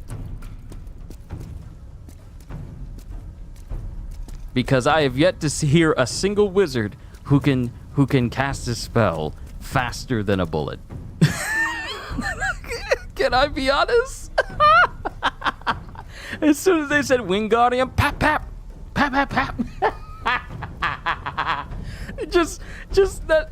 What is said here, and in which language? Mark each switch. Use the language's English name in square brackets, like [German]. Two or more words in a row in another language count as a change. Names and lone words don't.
[English] Because I have yet to hear a single wizard who can cast a spell faster than a bullet. Can I be honest? As soon as they said Wingardium, pap pap, pap pap pap. Just that.